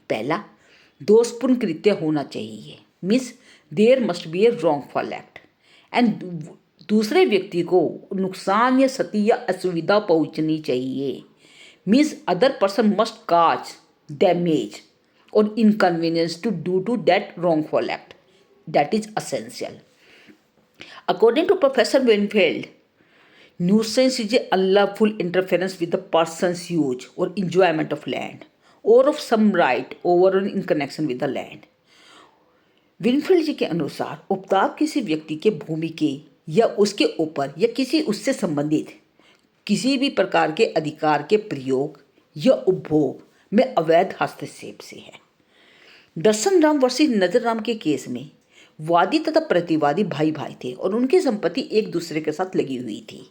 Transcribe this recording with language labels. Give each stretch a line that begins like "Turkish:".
Hindi: पहला, दोषपूर्ण कृत्य होना चाहिए,
English: means there must be a wrongful act and
Hindi: दूसरे व्यक्ति को नुकसान या क्षति या असुविधा पहुंचनी चाहिए,
English: Means other person must cause damage और inconvenience to do to that wrongful act. That is essential. According to Professor Winfield, nuisance is an unlawful interference with the person's use or enjoyment of land or of some right over or in connection with the land.
Hindi: Winfield जी के अनुसार उपताप किसी व्यक्ति के भूमि के या उसके ऊपर या किसी उससे संबंधित किसी भी प्रकार के अधिकार के प्रयोग या उपभोग में अवैध हस्तक्षेप से है। दर्शन राम वर्सेस नजर राम के केस में वादी तथा प्रतिवादी भाई भाई थे और उनकी संपत्ति एक दूसरे के साथ लगी हुई थी।